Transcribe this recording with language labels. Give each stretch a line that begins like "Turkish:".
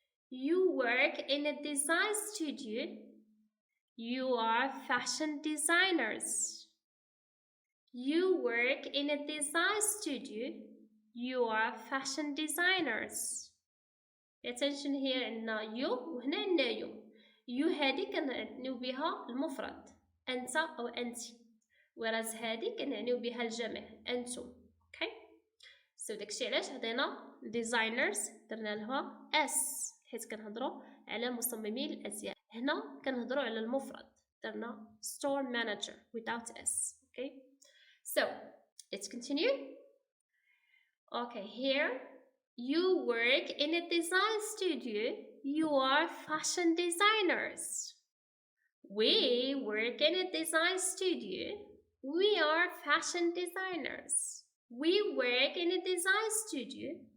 English: You work in a design studio. You are fashion designers. You work in a design studio. You are fashion designers. Pay attention here
Arabic: عندنا
English: you
Arabic: وهنا عندنا
English: you.
Arabic: You هذه كنعنيو بها المفرد أنت أو أنت. whereas هذه كنعنيو بها الجمع أنتم.
English: Okay.
Arabic: So داكشي علاش هدينا designers درنا لها S حيت كنهضروا على مصممي الأزياء. هنا كنهضروا على المفرد درنا store manager
English: without S. Okay. So let's continue. Okay, here you work in a design studio. You are fashion designers. We work in a design studio. We are fashion designers. We work in a design studio.